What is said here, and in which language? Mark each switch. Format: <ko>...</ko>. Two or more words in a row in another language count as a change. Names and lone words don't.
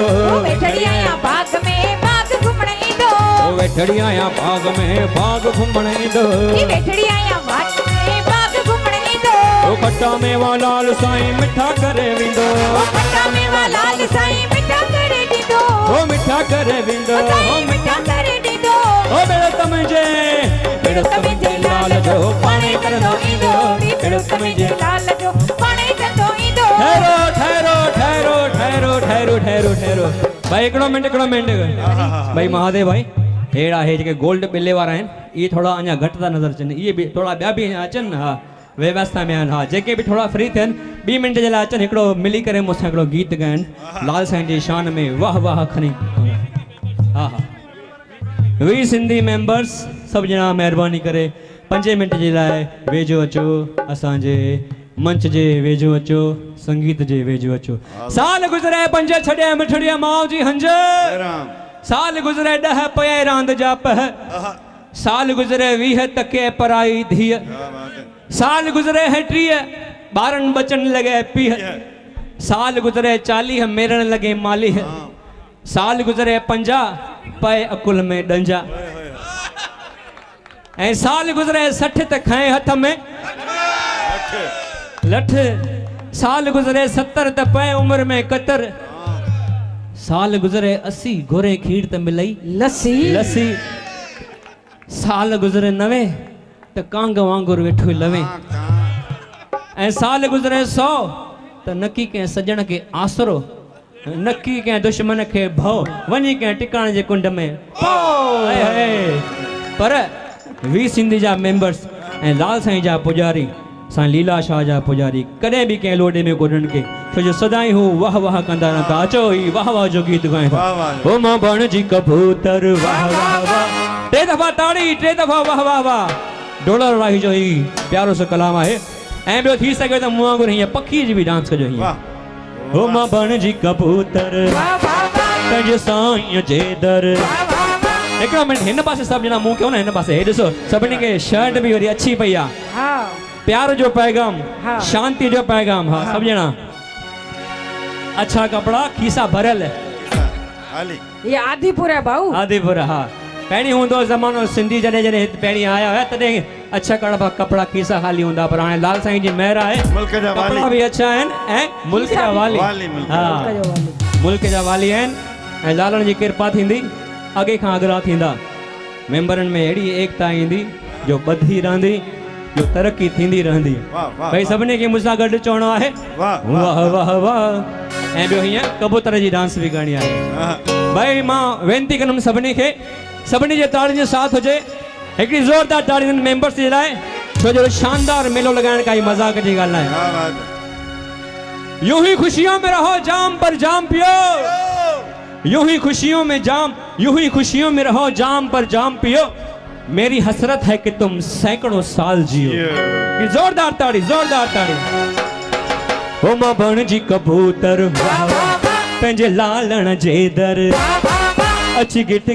<sd>ओ वेठड़ी आया बाग में बाग घुमण ईंदो ओ वेठड़ी आया बाग में बाग घुमण ईंदो ई वेठड़ी आया बाग में बाग घुमण ईंदो ओ खट्टा मेवा लाल साईं मिठा करे वेंदो ओ खट्टा मेवा लाल साईं मिठा करे ॾींदो ओ मिठा करे वेंदो ओ साईं मिठा करे ॾींदो ओ बेड़ो तमजे लाल जो पाणी तरंदो ईंदो बेड़ो तमजे लाल जो पाणी तरंदो ईंदो ठहरो ठहरो ठहरो ठहरो ठहरो ठहरो ठहरो भाई हिकिड़ो मिंट भाई महादेव भाई अहिड़ा हे जेके गोल्ड बिले वारा आहिनि इहे थोरा अञा घटि था नज़र अचनि इहे बि थोरा ॿिया बि अचनि हा व्यवस्था में आहिनि हा जेके बि थोरा फ्री थियनि 2 मिंट जे लाइ अचनि हिकिड़ो मिली करे मूंसां हिकिड़ो गीत ॻाइनि लाल साईं जी शान में वाह वाह खणी हा हा वी सिंधी मेंबर्स सभु ॼणा महिरबानी करे 5 मिंट जे लाइ वेझो अचो असांजे मंच जे वेझो अचो संगीत जे वेझो अचो साल गुज़रे 5 छॾिया मिठड़िया माउ जी हंज साल गुज़रे 10 पए रांदि जा पह साल गुज़रे 20 तके पराई धीअ साल गुज़रे 30 बारन बचन लगे पीह साल गुजरे 40 मेरन लगे माली है साल गुजरे 50 पए अकुल में डंजा ऐं साल गुजरे 60 त खाए हथ में लठ साल गुजरे 70 त पए उम्र में कतर साल गुजरे 80 घोरे खीर त मिलई लस्सी लस्सी साल गुजरे 90 त कांग वांगुर वेठो लवे ऐं साल गुजरे 100 त नकी के सजण के आसरो नकी के दुश्मन के भव वनी के टिकाणे जे कुंड में हाय हाय पर वी सिंधी जा मेंबर्स ऐं लाल साईं जा पुजारी साईं लीला शाह जा पुजारी कॾहिं बि कंहिं लोॾे में कोन्हनि के छो जो सदाई हू वाह वाह कंदा रहंदा अचो ही वाह वाह जो गीत गाइनि था ओ मां बण जी कबूतर वाह वाह वाह टे दफ़ा ताड़ी टे दफ़ा वाह वाह वाह डॉलर राही जो ही प्यारो सो कलाम आहे ऐं ॿियो थी सघे त मूं वांगुरु हीअं पखी जी बि डांस कजो हीअं ओ मां बण जी कबूतर पंहिंजे साईं जे दर हिकिड़ो मिनट हिन पासे सभु ॼणा मुंहुं कयो न हिन पासे हे ॾिसो सभिनी खे शर्ट बि वरी अच्छी पई आहे हाँ प्यार जो पैगाम हाँ। शांति जो पैगाम हाँ सब जना अच्छा कपड़ा खीसा भरल</sd> <hi>ये आदिपुर है भाऊ</hi> <sd>आदिपुर हाँ पहिरीं हूंदो ज़मानो सिंधी जॾहिं जॾहिं हिते पहिरीं आया हुया तॾहिं अच्छा कपड़ा खीसा खाली हूंदा पर हाणे लाल साईं जी महिर आहे कपड़ा बि अच्छा आहिनि ऐं मुल्क जा वाली हाँ मुल्क जा वाली आहिनि ऐं लालण जी कृपा थींदी अॻे खां अॻिरा थींदा मेंबरनि में अहिड़ी एकता ईंदी जो ॿधी रहंदी जो तरक्की थींदी रहंदी भई सभिनी खे मूंसां गॾु चवणो आहे वाह वाह वाह ऐं ॿियो हीअं कबूतर जी डांस बि करणी आहे भई मां वेनती कंदुमि सभिनी खे सभिनी जे ताड़ियुनि जो साथ हुजे हिकिड़ी ज़ोरदार ताड़ी हिननि मेंबर्स जे लाइ छो जो शानदार मेलो लॻाइण काई मज़ाक जी ॻाल्हि न आहे</sd> <hi>यूं ही खुशियों में रहो जाम पर जाम पियो यूं ही खुशियों में जाम यूं ही खुशियों में रहो जाम पर जाम पियो मेरी हसरत है कि तुम सैकड़ों साल जियो ये जोरदार ताड़ी</hi> <sd>ओ मां बण जी कबूतर पंहिंजे लालण जे दर अची गिट</sd>